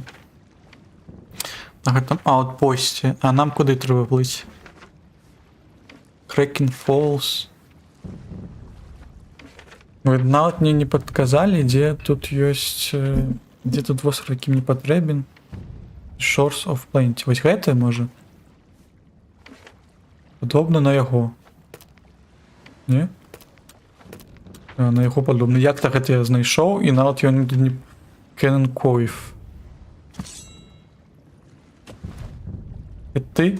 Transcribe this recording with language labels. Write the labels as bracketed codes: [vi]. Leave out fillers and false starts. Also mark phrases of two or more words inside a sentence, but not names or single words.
[be] На гэтым аутпосце. А нам куды трэба плыць? Kraken Falls. Нават мне не падказалі, дзе тут ёсць... Дзе тут востров, які мне патрэбен? Shores of Plenty. Вось гэта, можа? Падобна на яго. Не? На яго падобна. Як-то гэта я знайшоў, і нават ён не... Cannon Cove. І ты?